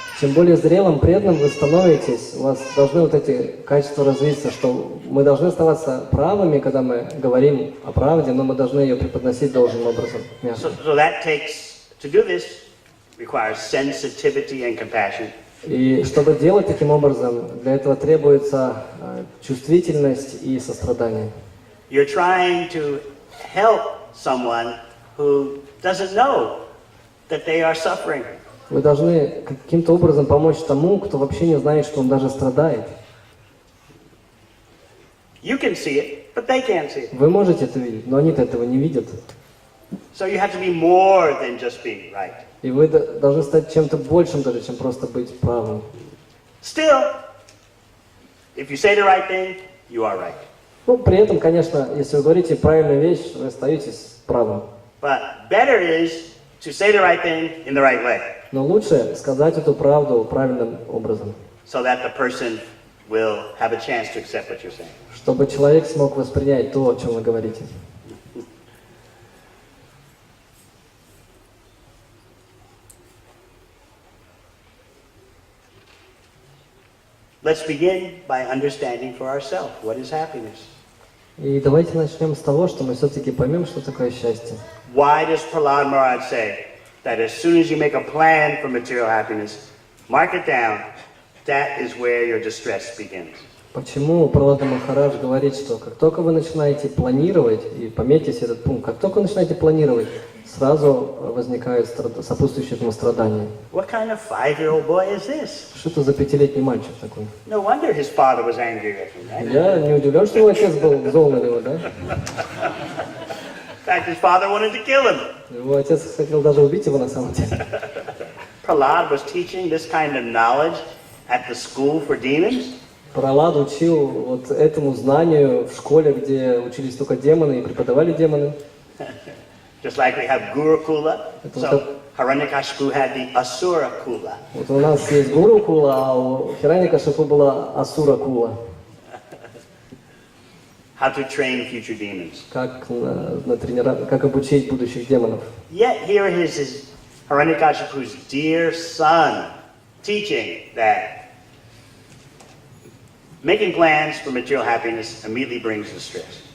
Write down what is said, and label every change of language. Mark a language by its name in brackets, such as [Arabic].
[Russian] Чем более зрелым, преданным вы становитесь, у вас должны вот эти качества развиться, что мы должны оставаться правыми, когда мы говорим о правде, но мы должны ее преподносить должным образом. [English] So that takes, to do this, requires sensitivity and compassion. [Russian] И чтобы делать таким образом, для этого требуется чувствительность и сострадание. [English] You're trying to help someone who doesn't know that they are suffering. [Russian] Вы должны каким-то образом помочь тому, кто вообще не знает, что он даже страдает. [English] You can see it, but they can't see it. [Russian] Вы можете это видеть, но они-то этого не видят. [English] So you have to be more than just being right. [Russian] И вы должны стать чем-то большим даже, чем просто быть правым. [English] Still, if you say the right thing, you are right. [Russian] Ну, при этом, конечно, если вы говорите правильную вещь, вы остаетесь правым. [English] But better is to say the right thing in the right way, [Russian] Но лучше сказать эту правду правильным образом, [English] so that the person will have a chance to accept what you're saying. [Russian] чтобы человек смог воспринять то, о чем вы говорите. [English] Let's begin by understanding for ourselves what is happiness. [Russian] И давайте начнем с того, что мы все-таки поймем, что такое счастье. [English] Why does Prahlad Maharaj say that as soon as you make a plan for material happiness, mark it down, that is where your distress begins? [Russian] Почему Пралада Махарадж говорит, что как только вы начинаете планировать, и пометьте себе этот пункт, как только вы начинаете планировать, сразу возникает сопутствующее этому страдание. [English] What kind of 5-year-old boy is this? [Russian] Что это за 5-летний мальчик такой? [English] No wonder his father was angry with him, right? [Russian] Я не удивлен, что его отец был зол на него, да? [English] In fact, his father wanted to kill him. [Russian] Его отец хотел даже убить его на самом деле. [English] Prahlad was teaching this kind of knowledge at the school for demons. [Russian] Пралад учил вот этому знанию в школе, где учились только демоны и преподавали демоны. [English] Just like we have Gurukula, so Hiranyakashipu had the Asura Kula. [Russian] Вот у нас есть Гуру Кула, а у Хираньякашипу была Асура Кула. [English] How to train future demons. [Russian] Как обучить будущих демонов. [English] Yet here is Hiranyakashipu's dear son teaching that making plans for material happiness immediately brings distress.